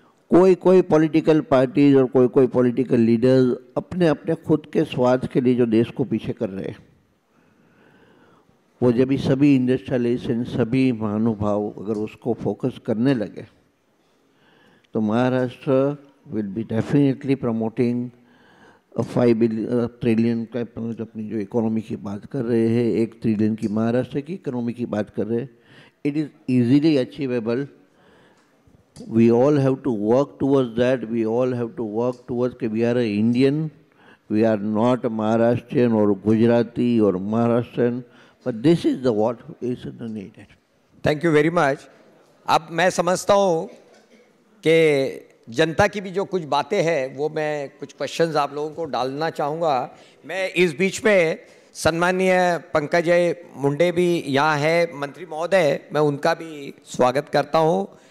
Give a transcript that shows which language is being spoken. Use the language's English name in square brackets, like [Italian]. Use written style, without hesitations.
[Hindi] कोई political parties और कोई पॉलिटिकल लीडर्स अपने अपने खुद के स्वार्थ के लिए जो देश को पीछे कर रहे हैं, वो जब भी सभी इंडस्ट्रियलिस्ट, सभी महानुभाव अगर उसको फोकस करने लगे, तो Maharashtra [English] will be definitely promoting [Hindi] 5 trillion का अपनी जो इकोनॉमी की बात कर रहे हैं, 1 ट्रिलियन की महाराष्ट्र की इकोनॉमी की बात कर रहे हैं। [English] It is easily achievable we all have to work towards that. We all have to work towards that we are an Indian. We are not a Maharashtrian or Gujarati or Maharashtrian. But this is the what is needed. Thank you very much. [Hindi] अब मैं समझता हूँ कि जनता की भी जो कुछ बातें हैं वो मैं कुछ क्वेश्चंस आप लोगों को डालना चाहूँगा. मैं इस बीच में सम्माननीय पंकज मुंडे भी यहाँ है, मंत्री महोदय, मैं उनका भी स्वागत करता हूँ.